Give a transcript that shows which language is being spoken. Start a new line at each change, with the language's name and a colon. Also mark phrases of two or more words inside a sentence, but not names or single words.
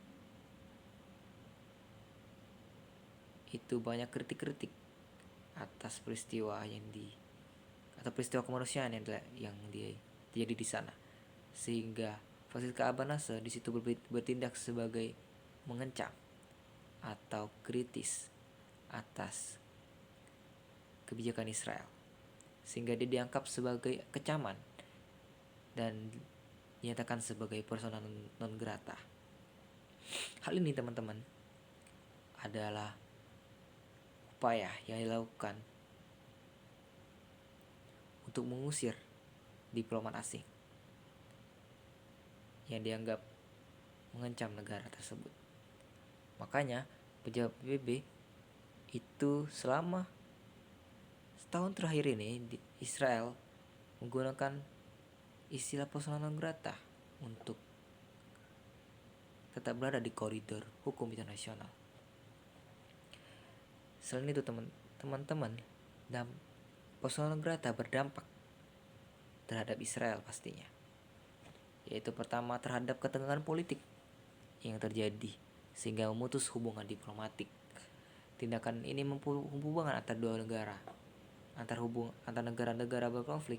Indonesian: itu banyak kritik-kritik atas peristiwa atau peristiwa kemanusiaan yang terjadi di sana, sehingga Francisca Albanese di situ bertindak sebagai mengecam atau kritis atas kebijakan Israel, sehingga dia dianggap sebagai kecaman dan dinyatakan sebagai
Latin: persona non grata.
Indonesian: Hal ini teman-teman adalah upaya yang dilakukan untuk mengusir diplomat asing yang dianggap mengancam negara tersebut. Makanya pejabat PBB itu selama setahun terakhir ini di Israel menggunakan istilah
Latin: persona non grata
Indonesian: untuk tetap berada di koridor hukum internasional. Selain itu teman-teman,
Latin: persona non grata
Indonesian: berdampak terhadap Israel pastinya, yaitu pertama terhadap ketegangan politik yang terjadi sehingga memutus hubungan diplomatik. Tindakan ini menghubungkan antar dua negara, antar negara-negara berkonflik.